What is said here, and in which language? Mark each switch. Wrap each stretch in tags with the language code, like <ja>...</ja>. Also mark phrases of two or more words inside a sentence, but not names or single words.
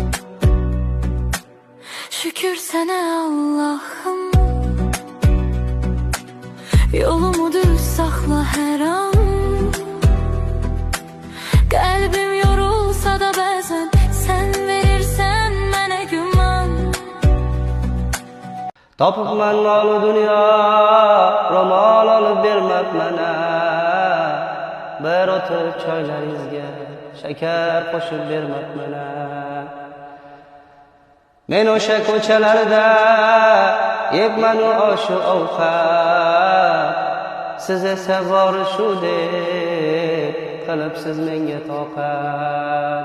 <tr>Şükür sana Allah'ım, yolumu düz sakla her an. Kalbim yorulsa da bazen sen verirsen bana güman.</tr> <uz>Topibman mol dunyo, ro'mol olib bermab mana. Bir o'tib choylaringizga shakar qo'shib bermab mana. Men o'sha ko'chalarda yebman oshu ovqat, siz esa bori shu deb qilibsiz menga toqat.</uz>